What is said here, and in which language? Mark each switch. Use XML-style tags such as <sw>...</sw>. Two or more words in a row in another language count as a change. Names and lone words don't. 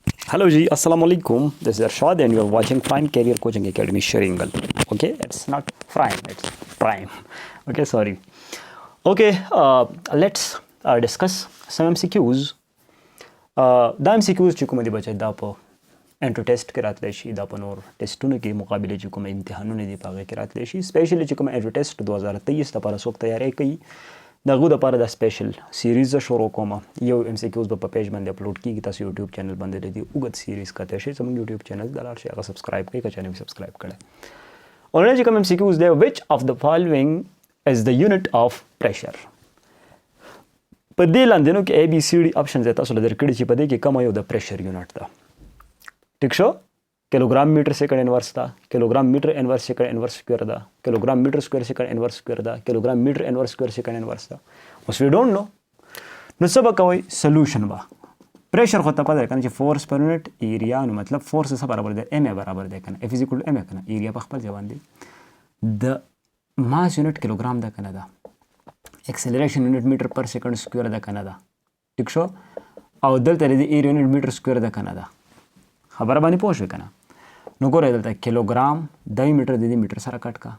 <en>Hello Ji, Assalamu alaikum. This is Arshad and you are watching Prime Career Coaching Academy SHERINGAL. Okay, it's not Prime, it's Prime. Okay, sorry. Okay, let's discuss some MCQs.</en> <ps>دا MCQs چې کوم دي بچي دا په</ps> <en>entry test</en> <ps>کې راتلی شي، دا په نور ټیسټونو کې مقابله چې کوم امتحانونه دي په هغه کې راتلی شي. سپیشلی چې کوم</ps> <en>entry test</en> <ps>2023 لپاره څوک تیاری کوي د هغو دپاره دا</ps> <en>special series</en> <ps>شروع کوم. یو MCQs به په پیج باندې اپلوډ کیږي، تاسو</ps> <en>YouTube channel</en> <ps>باندې د دې اوږد سیریز کتلی شئ. زموږ</ps> <en>YouTube channel</en> <ps>ته لاړ شئ، هغه سبسکرایب کړئ که چا نه وي سبسکرایب کړی. اورنه چې کوم MCQs دی،</ps> <en>which of the following is the unit of pressure؟</en> <ps>په دې لاندې کې ABCD آپشنز تاسو له درکړي چې په دې کې کومه یو د</ps> <en>pressure unit</en> <ps>ده. ټیک شو؟</ps> <en>kilogram meter second inverse ده، kilogram meter inverse second inverse square ده، kilogram meter square second inverse square ده، kilogram meter inverse square second inverse ده.</en> <ps>اوس</ps> <en>we don't know,</en> <ps>نو څه به کوئ؟ سلوشن به پریشر خو ته پته ده که نه چې</ps> <en>force per unit area,</en> <ps>نو مطلب فورس څه برابر دی؟ M برابر دی که نه،</ps> <en>F equal to M</en> <ps>که نه، ایریا په خپل ځای باندې د</ps> <en>mass unit</en> <ps>کیلوګرام ده که نه ده،</ps> <en>acceleration unit meter per second square</en> <ps>ده که نه ده. ټیک شو؟ او دلته د</ps> <en>area unit</en> <ps>میټر سکویر ده که نه ده. خبره باندې پوه شوې که نه؟ نو ګورئ دلته کیلوګرام د میټر د دې میټر سره کټ کا.</ps>